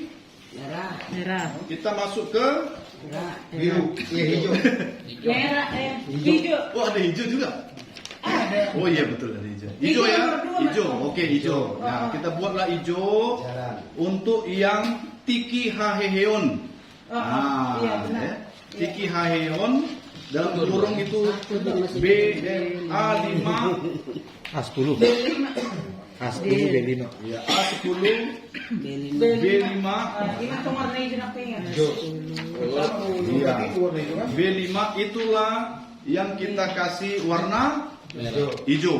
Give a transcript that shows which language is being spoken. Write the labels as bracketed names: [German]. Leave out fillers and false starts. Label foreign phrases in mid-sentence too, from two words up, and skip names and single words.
[Indonesian] Merah. kita masuk ke Biru. Iya, hijau. Merah, hijau. oh ada hijau juga. Oh iya betul ada hijau. Hijau ya? Hijau. Oke, hijau. Nah, kita buatlah hijau Jalan. untuk yang tiki haheheon. Nah, iya benar. ya. Tiki haheheon dalam kurung itu B A5 A10. A10 B5. ya A10 B5 Ini tuh warna hijau apa ya? ya. B5 itulah yang kita kasih warna hijau.